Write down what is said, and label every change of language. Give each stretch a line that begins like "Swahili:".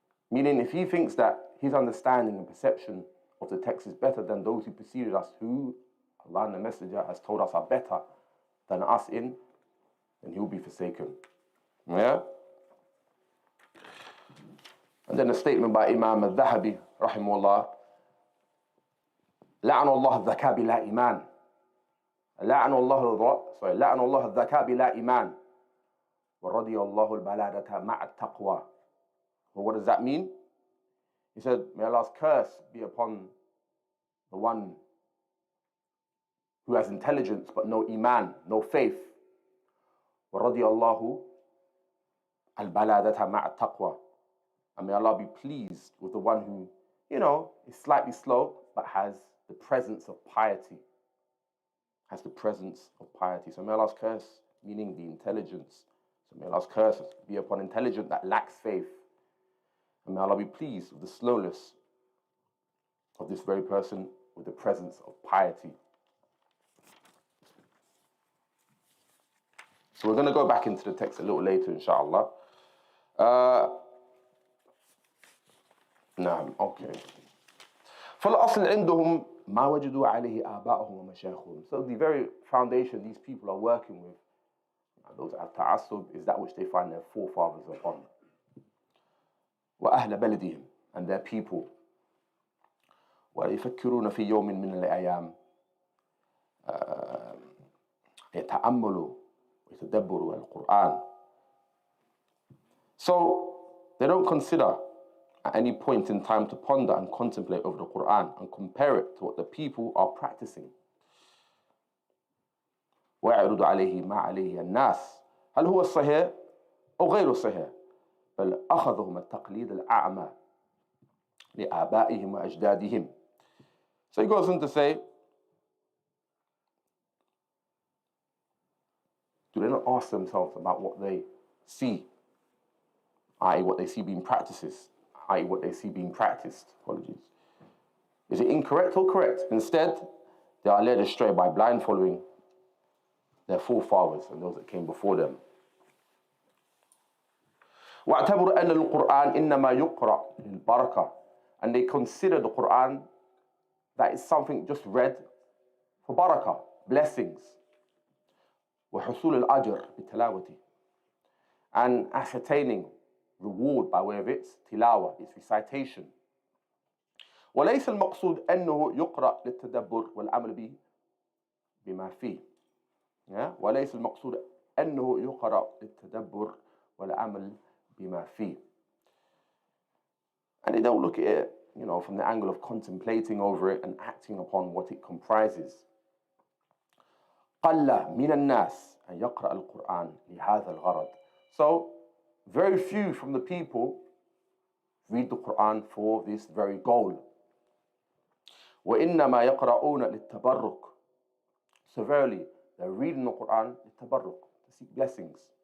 English: Meaning if he thinks that his understanding and perception of the text is better than those who preceded us, who Allah and the Messenger has told us are better than us in, then he will be forsaken. Yeah? And then a statement by Imam al-Dhahabi, rahimahullah,
Arabic: لعن الله الذكاء بلا إيمان. لعن الله الذكاء بلا إيمان ورضي الله البلادة مع التقوى.
English: Well, what does that mean? He said, may Allah's curse be upon the one who has intelligence but no iman, no faith.
Arabic: وَرَضِيَ اللَّهُ الْبَلَادَةَ مَعَ التَّقْوَى.
English: And may Allah be pleased with the one who, is slightly slow but has the presence of piety. Has the presence of piety. So may Allah's curse, meaning the intelligence. So may Allah's curse be upon intelligence that lacks faith. And may Allah be pleased with the slowness of this very person with the presence of piety. So we're going to go back into the text a little later, inshallah. نعم, okay.
Arabic: فالأصل عندهم ما وجدوا عليه آباءهم ومشايخهم.
English: So the very foundation these people are working with, those at-ta'assub, is that which they find their forefathers upon.
Arabic: وأهل بلدهم,
English: and their people.
Arabic: ويفكرون في يوم من الأيام يتأملوا ويتدبروا القرآن.
English: So they don't consider at any point in time to ponder and contemplate over the Quran and compare it to what the people are practicing.
Arabic: ويعرض عليه ما عليه الناس هل هو الصحيح أو غير الصحيح بل أخذهم التقليد الأعمى لآبائهم وأجدادهم.
English: So he goes on to say, do they not ask themselves about what they see, i.e. what they see being practices i.e. what they see being practiced. Apologies. Is it incorrect or correct? Instead, they are led astray by blind following their forefathers and those that came before them.
Arabic: وَاعْتَبْرُ أَنَّ الْقُرْآنَ إِنَّمَا يُقْرَأ لِلْبَرَكَةِ.
English: And they consider the Qur'an that is something just read for barakah, blessings.
Arabic: وَحُصُولِ الْأَجْرِ بِالتِّلَاوَةِ.
English: And ascertaining reward by way of its tilawa, its recitation.
Arabic: وليس المقصود أنه يقرأ للتدبر والعمل به بما فيه. وليس المقصود أنه يقرأ للتدبر والعمل بما فيه.
English: And they don't look at it, from the angle of contemplating over it and acting upon what it comprises.
Arabic: قل من الناس أن يقرأ القرآن لهذا الغرض.
English: So, very few from the people read the Quran for this very goal.
Arabic: وإنما يقرؤون للتبرك.
English: So verily, they're reading the Quran للتبرك, to seek blessings.